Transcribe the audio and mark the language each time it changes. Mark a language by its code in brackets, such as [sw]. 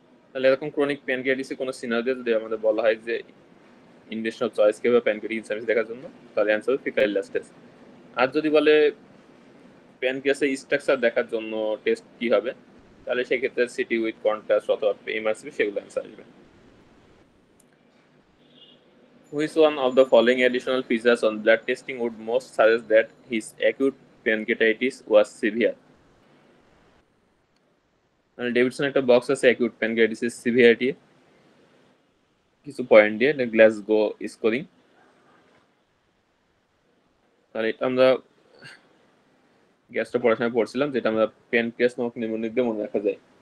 [bn] তাহলে এরকম ক্রনিক প্যানক্রিয়াটিসে কোনো সিনারিও যদি আমাদের বলা হয় যে ইনভেস্টিগেশন চয়েস কি হবে প্যানক্রিয়াটিক ইনসাফিসিয়েন্সি দেখার জন্য, তাহলে অ্যান্সার হবে ফিকাল ইলাস টেস্ট। আর যদি বলে প্যানক্রিয়াসের স্ট্রাকচার দেখার জন্য টেস্ট কি হবে, তাহলে সেক্ষেত্রে সিটি উইথ কন্ট্রাস্ট অথবা এমআরসিপি সেগুলো অ্যান্সার আসবে। [en] Which one of the following additional features on blood testing would most suggest that his acute pancreatitis was severe? [bn] মানে ডেভিডসন একটা বক্স আছে অ্যাকিউট প্যানক্রিয়াটিসের সিভিয়ারিটি কিছু পয়েন্ট দিয়ে গ্লাসগো স্কোরিং। তাহলে এটা আমরা গ্যাসটা পড়াশোনায় পড়ছিলাম, যেটা আমরা প্যানক্রিয়াস নামক নিউমোনিক দিয়ে মনে রাখা যায়।